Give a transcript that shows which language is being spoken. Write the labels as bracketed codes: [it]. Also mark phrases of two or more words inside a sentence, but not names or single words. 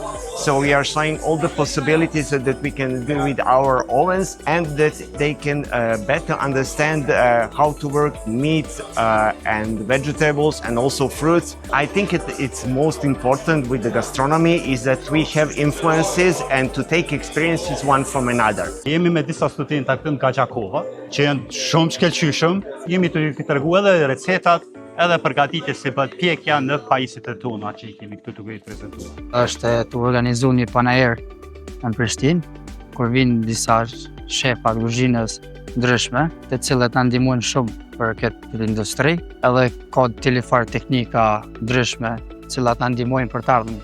[en] So we are showing all the possibilities that we can do with our ovens and that they can better understand how to work meat and vegetables and also fruits. I think it's most important with the gastronomy is that we have influences and to take experiences one from another. [sq] Jemi me disa studentë këtu në Kaçakova, që janë shumë shkëlqyshëm. Jemi të treguar edhe recetat, edhe përgatitjes si bëhet pjekja në pajisjet e tona që i kemi këtu të prezantuar. Është të organizuar një panajër në Prishtinë, kur vinë disa shefa të kuzhinës ndryshme, të cilët na ndihmojnë shumë për këtë industri, edhe ka disa farë teknika ndryshme, të cilat na ndihmojnë për të ardhmen.